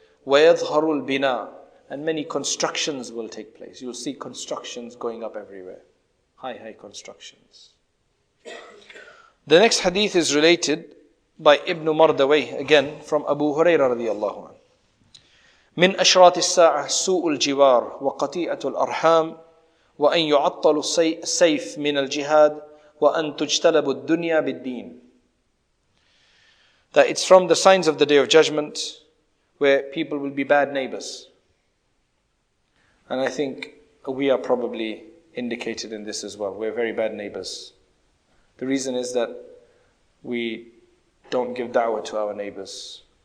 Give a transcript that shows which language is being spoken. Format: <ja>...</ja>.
<ar>وَيَظْهَرُ الْبِنَاءِ.</ar> <en>And many constructions will take place. You'll see constructions going up everywhere. High constructions. The next hadith is related by Ibn Mardawayh, again from Abu Hurairah radiyallahu anhu.</en> <ar>من أشراط الساعة سوء الجوار وقطيعة الأرحام وأن يعطل السيف من الجهاد وأن تجتلب الدنيا بالدين.</ar> <en>That it's from the signs of the day of judgment where people will be bad neighbors. And I think we are probably indicated in this as well. We're very bad neighbors. The reason is that we don't give da'wah to our neighbors.</en>